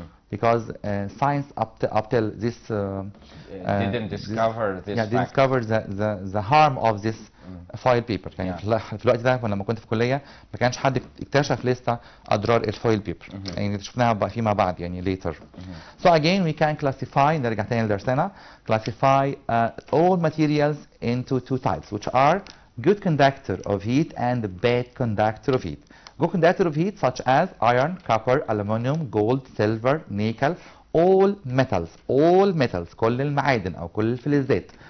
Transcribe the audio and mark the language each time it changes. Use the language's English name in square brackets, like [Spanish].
[English] Because science up till this didn't discover this. Yeah, didn't discover the harm of this foil paper. [Arabic] يعني في الوقت ده لما كنت في الكلية ما كانش حد اكتشف لسه أضرار الفويل بيبر. يعني شفناها بقى فيما بعد يعني later. [English] So again we can classify, [Arabic] نرجع تاني لدرسنا, [English] classify all materials into two types, which are good conductor of heat and bad conductor of heat. Good conductor of heat such as iron, copper, aluminum, gold, silver, nickel, all metals, [Arabic] كل المعادن أو كل الفلزات.